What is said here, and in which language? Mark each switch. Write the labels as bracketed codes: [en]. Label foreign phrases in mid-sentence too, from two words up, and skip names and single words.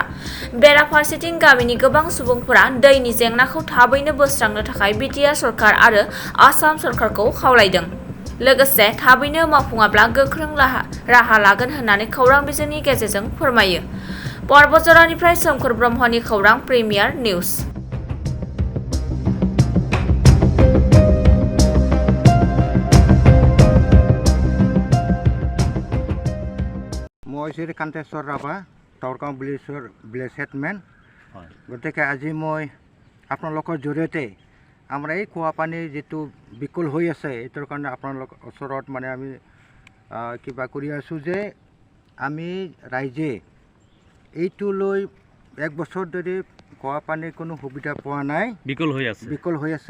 [brx] बेराफारसेथिं गामिनि गोबां सुबुंफोरा दैनि जेंनाखौ थाबैनो बोस्रांनो थाखाय बिटिआर सरकार आरो आसाम सरकारखौ खावलायदों। लोगोसे थाबैनो मावफुङाब्ला गोख्रों राहा लागोन होननानै खौरां बिजोंनि गेजेरजों फोरमायो। बतझरनिफ्राय सोमखोर ब्रह्मनि खौरां प्रिमियार निउज। [as] মই শ্ৰী কান্তেশ্বৰ ৰাভা টাউৰগাঁও [en] village headman. [as] গতিকে আজি মই আপোনালোকৰ জৰিয়তে আমাৰ এই খোৱা পানী যিটো বিকল হৈ আছে এইটোৰ কাৰণে আপোনালোকৰ ওচৰত মানে আমি কিবা কৰি আছোঁ যে আমি ৰাইজে এইটো লৈ 1 বছৰ ধৰি খোৱা পানীৰ কোনো সুবিধা পোৱা নাই, বিকল হৈ আছে।